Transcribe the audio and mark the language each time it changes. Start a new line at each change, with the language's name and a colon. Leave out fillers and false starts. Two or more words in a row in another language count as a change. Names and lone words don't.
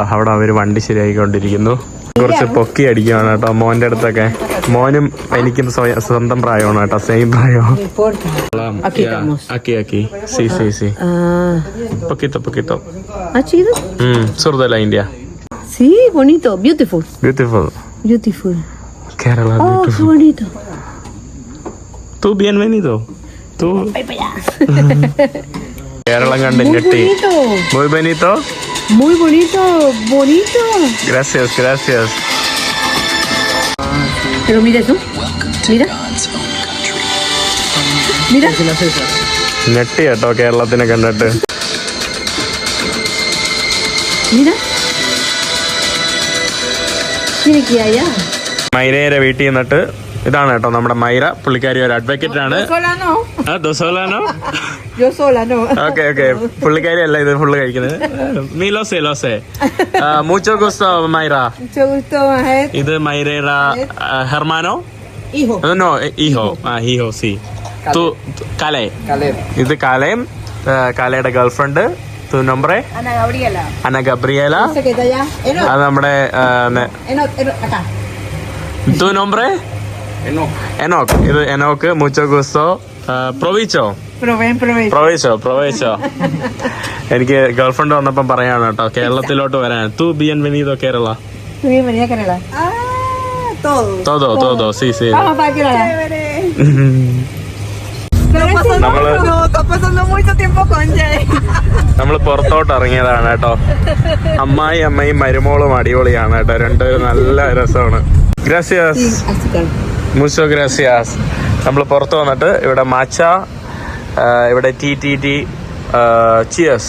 Malayalam: അവിടെ അവര് വണ്ടി ശരിയായിക്കൊണ്ടിരിക്കുന്നു. കുറച്ച് പൊക്കി അടിക്കുകയാണ് കേട്ടോ മോന്റെ അടുത്തൊക്കെ. മോനും എനിക്കും സ്വന്തം പ്രായമാണ് കേട്ടോ, സെയിം പ്രായം.
Spanish: Aquí. Sí. Poquito. ¿Ah, chido? Sur de la India. Sí, bonito,
English: beautiful. Beautiful. Kerala, Oh, beautiful.
Spanish: qué bonito. Tú bienvenido. Tú.
Malayalam: കേരളം കണ്ട്
Spanish: Muy
Malayalam: ഞെട്ടി.
Spanish: bonito. Muy bonito. Muy bonito. Gracias. Pero mira eso. Mira.
Malayalam: ഞെട്ടി കേട്ടോ കേരളത്തിനെ കണ്ടിട്ട്.
Spanish: Mira. Tiene que ir allá.
Malayalam: മൈരയുടെ വീട്ടിൽ നിന്നിട്ട് ഇതാണ് കേട്ടോ നമ്മുടെ മൈര. പുള്ളിക്കാരി ഒരു അഡ്വക്കേറ്റ് ആണ്.
Spanish: Sola no. ദോസോലാനോ? Yo sola no.
Malayalam: ഓക്കെ പുള്ളിക്കാരി അല്ല ഇത് ഫുള്ള് കഴിക്കുന്നത്. നീ ലോസേ
Spanish: mucho gusto
Malayalam: മൈര.
Spanish: Mucho gusto, Majet.
Malayalam: ഇത് മൈരയുടെ ഹെർമാനോ?
Spanish: Hijo. No, hijo, sí. Tú, Kale.
Malayalam: ഇത് കാലയും കാലയുടെ ഗേൾഫ്രണ്ട്.
Spanish: Tu nombre? Ana Gabriela. Ese que está allá.
Malayalam: അത് നമ്മുടെ
Spanish: Acá. Tu nombre? Enoch.
Malayalam: ഇത് എനോക്ക്.
Spanish: mucho gusto. Provecho. Provecho.
Malayalam: എനിക്ക് ഗേൾഫ്രണ്ട് വന്നപ്പം പറയാണ് കേട്ടോ കേരളത്തിലോട്ട് വരാൻ.
Spanish: Tu bienvenido Kerala. Bienvenida, Canela. Todo. Sí. Vamos para Kerala.
Malayalam: നമ്മള്
Spanish: Está pasando mucho tiempo con Jay.
Malayalam: നമ്മള് പുറത്തോട്ട് ഇറങ്ങിയതാണ് കേട്ടോ. അമ്മയും മരുമോളും അടിപൊളിയാണ് കേട്ടോ. രണ്ടുപേരും നല്ല രസമാണ്. ഗ്രാസിയാസ്.
Spanish: muchas gracias.
Malayalam: നമ്മൾ പുറത്ത് വന്നിട്ട് ഇവിടെ മാച്ച, ഇവിടെ ടി ചിയേഴ്സ്.